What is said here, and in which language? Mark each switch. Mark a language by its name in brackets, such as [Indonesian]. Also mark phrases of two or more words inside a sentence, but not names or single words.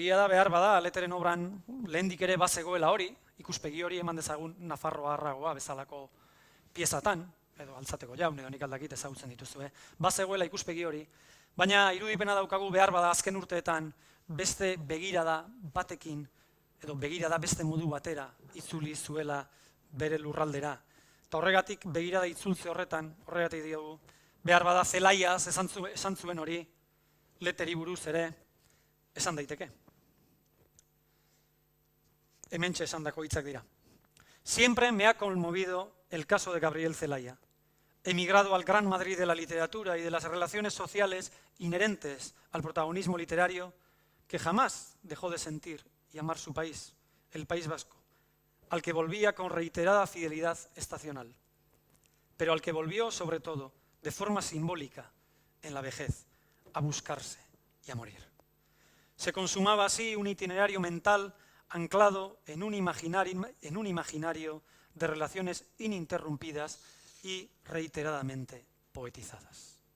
[Basque] Egia da, behar bada, Leteren obran lehendik ere bazegoela hori, ikuspegi hori eman dezagun Nafarroa bezalako piezatan, edo altzateko jaun, edo nik aldakit ezagutzen dituzue, bazegoela ikuspegi hori, baina irudipena daukagu behar bada azken urteetan beste begirada batekin, edo begirada beste modu batera itzuli zuela bere lurraldera. Eta horregatik begirada itzultze horretan, horregatik diogu, behar bada zelaiaz esan zuen hori, Leteri buruz ere esan daiteke. Hementxe esandako hitzak dira. [Spanish] Siempre me ha conmovido el caso de Gabriel Zelaya, emigrado al Gran Madrid de la literatura y de las relaciones sociales inherentes al protagonismo literario, que jamás dejó de sentir y amar su país, el País Vasco, al que volvía con reiterada fidelidad estacional, pero al que volvió sobre todo de forma simbólica en la vejez, a buscarse y a morir. Se consumaba así un itinerario mental anclado en un imaginario de relaciones ininterrumpidas y reiteradamente poetizadas.